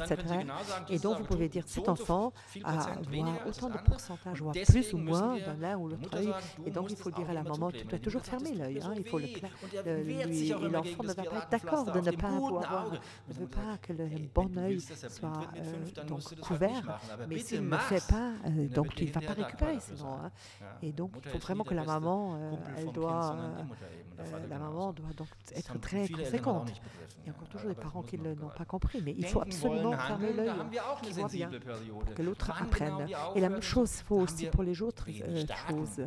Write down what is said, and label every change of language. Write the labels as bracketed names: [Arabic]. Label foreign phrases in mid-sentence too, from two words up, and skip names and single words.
[French] vrai. [German] genau sagen, [French] Et [German] dieses [French] donc, vous [German] Auge [French] pouvez [German] tut [French] dire [German] so [French] cet [German] und so [French] enfant [German] viel Prozent [French] voit [German] weniger als [French] autant [German] das [French] de [German] andere. [French] pourcentage, [German] Und [French] voire plus ou [German] deswegen [French] moins [German] müssen wir [French] dans l'un ou [German] der [French] l'autre [German] Mutter [French] œil. [German] sagen, [French] Et [German] du [French] donc, il [German] musst [French] faut [German] das [French] dire [German] Auge [French] à la [German] immer [French] maman, tu [German] zukleben. [French] dois [German] Wenn die [French] toujours [German] Mutter sagt, [French] fermer [German] es tut [French] l'œil. [German] mir so [French] Il faut [German] weh. Und er wehrt [French] lui, [German] sich auch [French] et [German] immer gegen [French] l'enfant ne [German] das [French] va pas être [German] Piratenpflaster [French] d'accord de [German] auf [French] ne [German] dem [French] pas [German] guten [French] avoir, [German] Auge. [French] ne [German] Und [French] veut [German] die Mutter [French] pas [German] sagt, [French] que le [German] hey, [French] bon [German] wenn du [French] œil [German] willst, dass er blind [French] soit [German] wird mit 5, dann [French] donc [German] musst du das halt nicht [French] couvert. [German] machen. Aber [French] Mais [German] bitte [French] s'il ne le fait [German] mach's. [French] pas, [German] Und dann [French] donc [German] wird [French] tu [German] dir [French] ne vas pas [German] hinterher dankbar [French] récupérer [German] dafür [French] sinon. [German] sein. [French] Hein. [German] Ja. [French] Et donc, donc, il faut vraiment que la maman, la maman doit donc être très conséquente. Il y a encore toujours des parents qui n'ont pas compris, mais il faut absolument fermer l'œil, qu'ils voient bien, pour que l'autre apprenne. Et la même chose vaut aussi pour les autres choses.